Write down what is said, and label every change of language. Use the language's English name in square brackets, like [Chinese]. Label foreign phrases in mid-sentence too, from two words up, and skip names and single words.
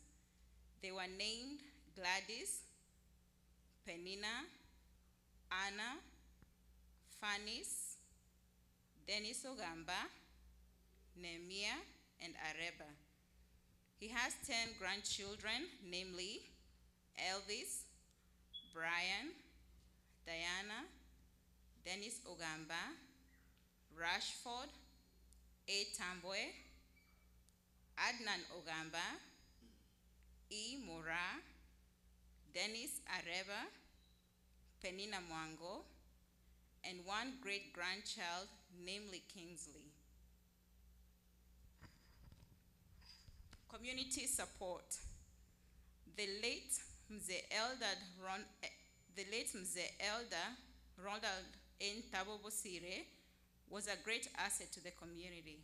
[English] They were named Gladys, Penina, Anna, Fanis, Dennis Ogamba, Nehemiah, and Areba. He has 10 grandchildren, namely Elvis, Brian, Diana, Dennis Ogamba, Rashford, A. Tambwe, Adnan Ogamba, E. Mora, Dennis Areba, Penina Mwango, and 1 great-grandchild, namely Kingsley. Community support. The late Mzee Elder Ronald Ntabo Bosire was a great asset to the community.